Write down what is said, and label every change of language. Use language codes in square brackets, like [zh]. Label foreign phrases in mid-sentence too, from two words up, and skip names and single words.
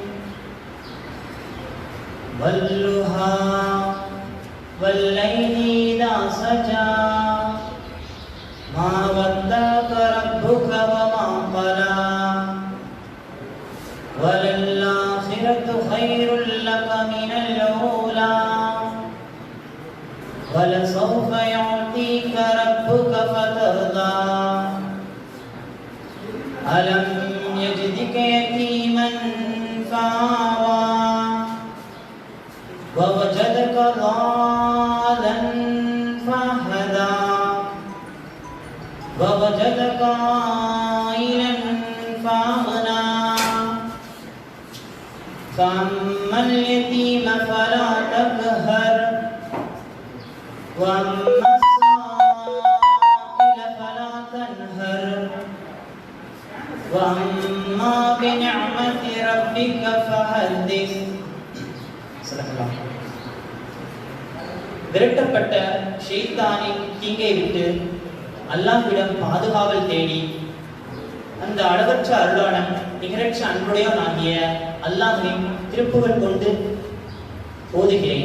[ar] والضحى والليل إذا سجى ما ودعك ربك وما قلى وللآخرة خير لك من الأولى ولسوف يعطيك ربك فترضى ألم يجدك يتيما فآوى ووجدك ضالا فهدى ووجدك عائلا فأغنى فأما اليتيم فلا تقهر وأما السائل فلا تنهر وأما بنعمة ربك فحدث. [ta] விரட்டப்பட்ட ஷைத்தானின் தீங்கை விட்டு அல்லாஹ்விடம் பாதுகாவல் தேடி அந்த அளவற்ற அருளான நிகரற்ற அன்புடையவனாகிய அல்லாஹ்வின் திருப்புகழ் கொண்டு ஓதுகிறேன்.